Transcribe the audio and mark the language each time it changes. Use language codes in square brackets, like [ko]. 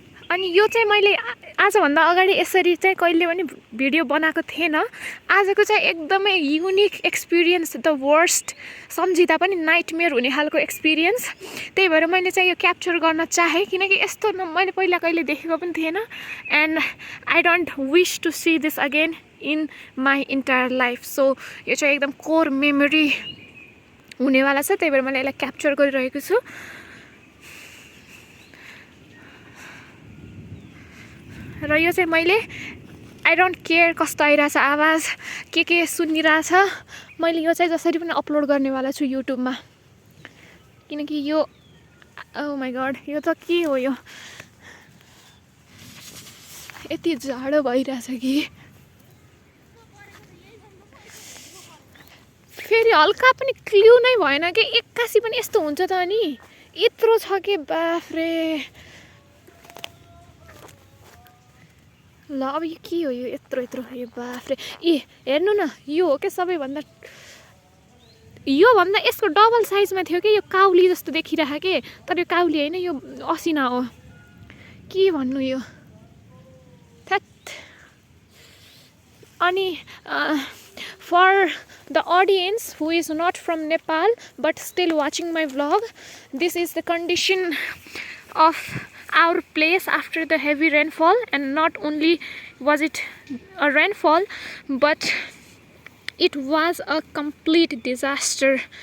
[ne] अनि यो चाहिँ मैले आजभन्दा अगाडि यसरी चाहिँ कहिले पनि भिडियो बनाएको थिएन। आजको चाहिँ एकदमै युनिक एक्सपिरियन्स, [en] the worst [ne] सम्झिँदा पनि नाइटमेयर हुने खालको एक्सपिरियन्स। त्यही भएर मैले चाहिँ यो क्याप्चर गर्न चाहेँ किनकि यस्तो मैले पहिला कहिले देखेको पनि थिएन। [en] And I don't wish to see this again in my entire life. [ne] So यो चाहिँ एकदम कोर मेमोरी हुनेवाला छ, त्यही भएर मैले यसलाई क्याप्चर गरिरहेको छु। र यो चाहिँ मैले [en] I don't care [ne] कस्तो आइरहेछ आवाज, के सुनिरहेछ, मैले यो चाहिँ जसरी पनि अपलोड गर्नेवाला छु युट्युबमा। किनकि यो [en] oh my God, [ne] यो त के हो, यो यति जाडो भइरहेछ कि फेरि हल्का पनि क्ल्यु नै भएन कि एक्कासी पनि यस्तो हुन्छ त। अनि यत्रो छ कि बाफ्रे। ल अब यो के हो, यो यत्रो यो बाफ्रे। हेर्नु न, यो हो क्या सबैभन्दा, योभन्दा यसको डबल साइजमा थियो कि यो काउली जस्तो देखिरहेको के, तर यो काउली होइन, यो असिना हो। के भन्नु यो, थ्याट। अनि [en] for the audience who is not from Nepal but still watching my vlog, this is the condition of our place after the heavy rainfall. And not only was it a rainfall, but it was a complete disaster.